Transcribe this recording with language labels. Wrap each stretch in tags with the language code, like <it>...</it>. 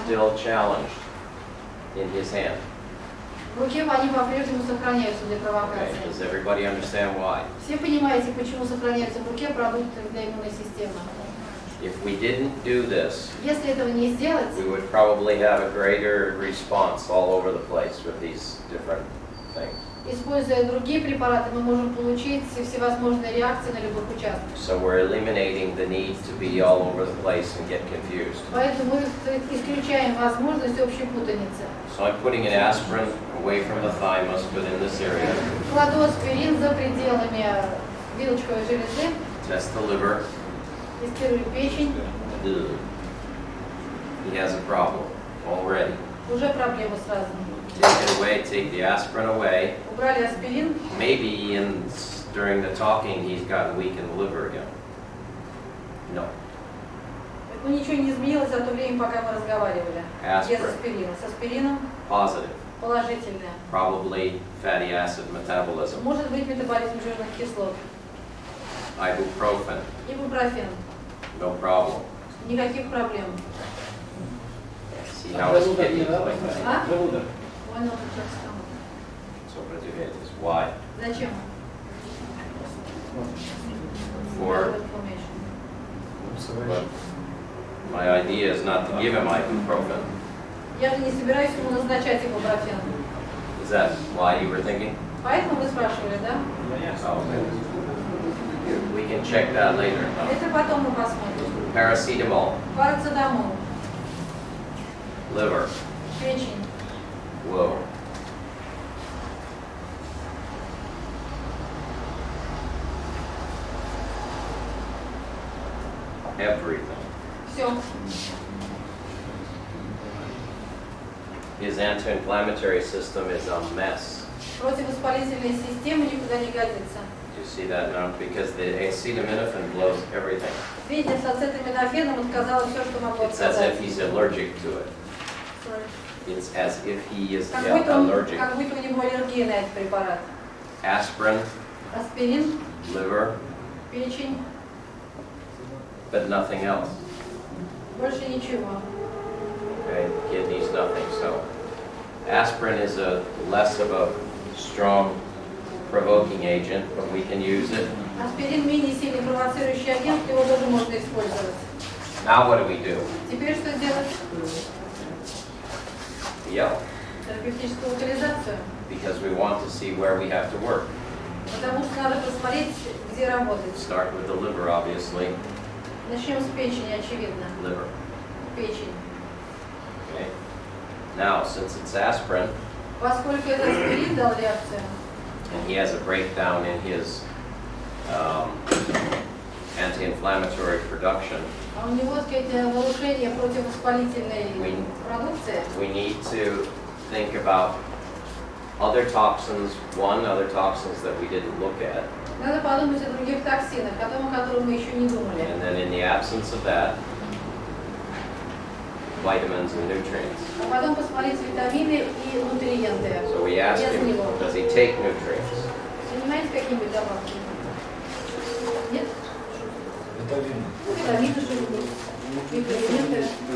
<en>still challenged in his hand.</en> <ru>В руке они по-прежнему сохраняются для</ru> <en>Okay,</en> <ru>провокации.</ru> <en>does everybody understand why?</en> <ru>Все понимаете, почему сохраняются в руке продукты для иммунной системы.</ru> <en>If we didn't do this,</en> <ru>Если этого не сделать,</ru> <en>we would probably have a greater response all over the place with these different things.</en> <ru>используя другие препараты, мы можем получить всевозможные реакции на любых участках.</ru> <en>So we're eliminating the need to be all over the place and get confused.</en> <ru>Поэтому мы исключаем возможность общей путаницы.</ru> <en>So I'm putting an aspirin away from the thymus, but in this area.</en> <ru>Кладу аспирин за пределами вилочковой железы,</ru> <en>Test the liver.</en> <ru>тестирую печень. Ugh.</ru> <en>He has a problem already.</en> <ru>Уже проблема сразу.</ru> <en>Take it away, take the aspirin away.</en> <ru>Убрали аспирин.</ru> <en>Maybe during the talking he's gotten weak in the liver again. No.</en> <ru>Ну ничего не изменилось за то время, пока мы разговаривали. Без</ru> <en>Aspirin.</en> <ru>аспирина. С аспирином</ru> <en>Positive.</en> <ru>положительное.</ru> <en>Probably fatty acid metabolism.</en> <ru>Может быть метаболизм жирных кислот.</ru> <en>Ibuprofen.</en> <ru>Ибупрофен.</ru> <en>No problem.</en> <ru>Никаких проблем.</ru> <en>See how his kidney is like that. А?</en> <ru>Желудок. Ой, ну как сейчас там.</ru> <en>So what do you hate this? Why?</en> <ru>Зачем?</ru> <en>For but my idea is not to give him ibuprofen.</en> <ru>Я же не собираюсь ему назначать ибупрофен.</ru> <en>Is that why you were thinking?</en> <ru>Поэтому вы спрашивали, да?</ru> <en>Oh, okay. We can check that later.</en> <ru>Это потом мы посмотрим.</ru> <en>Paracetamol,</en> <ru>Парацетамол,</ru> <en>liver.</en> <ru>печень. Whoa.</ru> <en>Everything.</en> <ru>Все.</ru> <en>His anti-inflammatory system is a mess.</en> <ru>Противовоспалительная система никуда не годится.</ru> <en>You see that now? Because the acetaminophen blows everything.</en> <ru>Видите, с ацетаминофеном отказало все, что могло</ru> <en>It's as</en> <ru>отказать.</ru> <en>if he's allergic to it. It's as if he is</en> <ru>Как будто</ru> <en>allergic.</en> <ru>у него аллергия на этот препарат.</ru> <en>Aspirin,</en> <ru>Аспирин,</ru> <en>liver,</en> <ru>печень,</ru> <en>but nothing else.</en> <ru>больше ничего.</ru> <en>Okay, kidneys, nothing. So aspirin is less of a strong provoking agent, but we can use it.</en> <ru>Аспирин менее сильный провоцирующий агент, его тоже можно использовать.</ru> <en>Now what do?</en> <ru>Теперь что делать?</ru> <en>Yep,</en> <ru>Терапевтическую локализацию.</ru> <en>because we want to see where we have to work.</en> <ru>Потому что надо посмотреть, где работать.</ru> <en>Start with the liver, obviously.</en> <ru>Начнем с печени, очевидно.</ru> <en>Liver.</en> <ru>Печень.</ru> <en>Okay. Now, since it's aspirin,</en> <ru>Поскольку этот аспирин дал реакцию,</ru> <en>and he has a breakdown in his anti-inflammatory production,</en> <ru>а у него, так сказать, нарушение противовоспалительной продукции,</ru> <en>we need to think about other toxins, other toxins that we didn't look at,</en> <ru>надо подумать о других токсинах, о том, о которых мы еще не думали.</ru> <en>and then in the absence of that, vitamins and nutrients.</en> <ru>А потом посмотреть витамины и нутриенты.</ru> <en>So we asked</en> <ru>Без</ru> <en>him,</en> <ru>него.</ru> <en>does he take nutrients?</en> <ru>Занимаетесь какие-нибудь добавки? Нет? Витамины. Ну, витамины что-нибудь, микроэлементы.</ru>